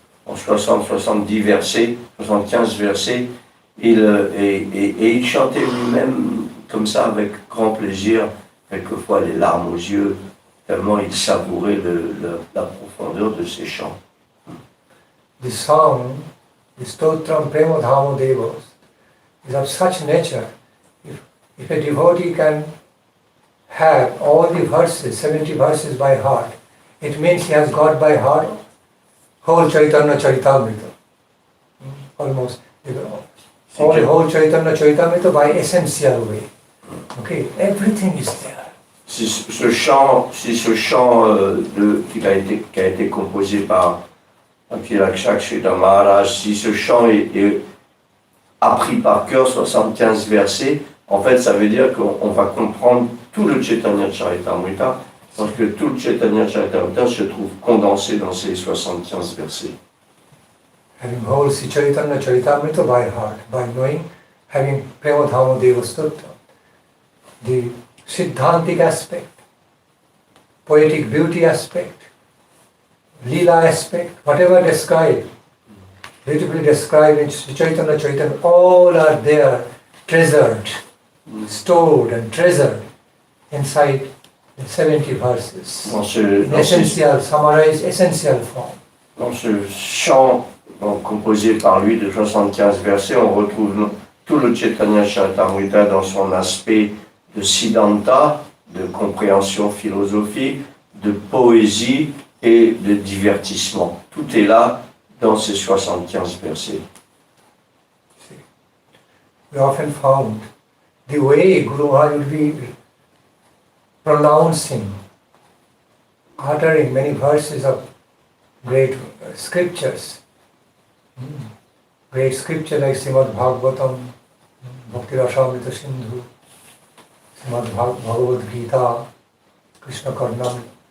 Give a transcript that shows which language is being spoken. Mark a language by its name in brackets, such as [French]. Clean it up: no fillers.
[French] En 70 versets, 75 versets, et il chantait lui-même comme ça avec grand plaisir, quelquefois les larmes aux yeux, tellement il savourait la profondeur de ses chants. [English] The song, the Stotram Premodhamo Devas, is of such nature, if a devotee can have all the verses, 70 verses by heart, it means he has got by heart whole Chaitanya Charitamrita. Almost. All whole Chaitanya Charitamrita by essential way. Okay, everything is there. [French] Si ce chant qui a été composé par Srila Maharaj, si ce chant est appris par cœur, 75 versets, en fait ça veut dire qu'on va comprendre tout le Chaitanya Charitamrita, parce que tout le Chaitanya Charitamrita se trouve condensé dans ces 75 versets. [English] Having whole Chaitanya Charitamrita by heart, by knowing, having Premodhamo Deva Stotra, the Siddhantic aspect, poetic beauty aspect, Leela aspect, whatever described, beautifully described in Chaitanya Chaitanya, all are there, treasured, stored and treasured inside the 70 verses. In essential, summarized, essential form. [French] Dans ce chant composé par lui de 75 versets, on retrouve tout le Chaitanya Charitamrita dans son aspect de Siddhanta, de compréhension philosophique, de poésie et de divertissement. Tout est là dans ces 75 versets. [English] We often found the way Guru Maharaj would be pronouncing, uttering many verses of great scriptures. Great scripture like Srimad Bhagavatam, Bhakti Rasamrita Sindhu, Srimad Bhagavad Gita, Krishna Karnam.